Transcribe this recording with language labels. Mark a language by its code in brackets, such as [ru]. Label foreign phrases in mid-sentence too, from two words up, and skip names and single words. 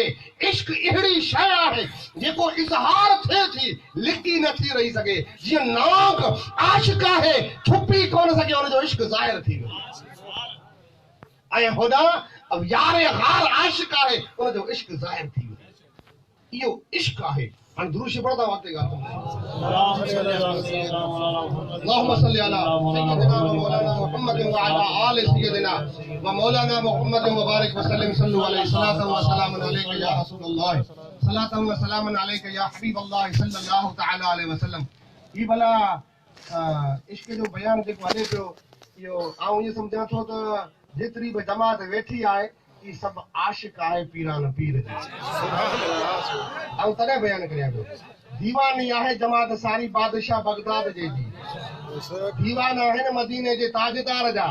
[sd] इश्क अहिड़ी शइ आहे जेको इज़हार थिए थी, लिकी नथी रही सघे। जीअं नाग आशिक आहे, छुपी कोन सघे, हुनजो इश्क ज़ाहिर थी वियो। ऐं होॾां यार हार आशिक आहे, हुनजो इश्क ज़ाहिर थी वियो। इहो इश्क आहे। हाणे दुरूद शरीफ़ पढ़ंदा वक़्तु [ar] اللهم صل على سيدنا ومولانا محمد وعلى آل سيدنا ومولانا محمد وبارك وسلم صلوا عليه صلاة وسلاما عليك يا رسول الله صلاة وسلاما عليك يا حبيب الله صلى الله تعالى عليه وسلم. [sd] ही भला इश्क जो बयान जेको हले पियो, इहो आऊं इहो सम्झां थो त जेतिरी बि जमात वेठी आहे ही सभु आशिक आहे पीरान पीर जी। ऐं तॾहिं बयान करियां पियो, दीवानी आहे जमात सारी बादशाह बगदाद जे जी, दीवान आहिनि मदीने जे ताजदार जा।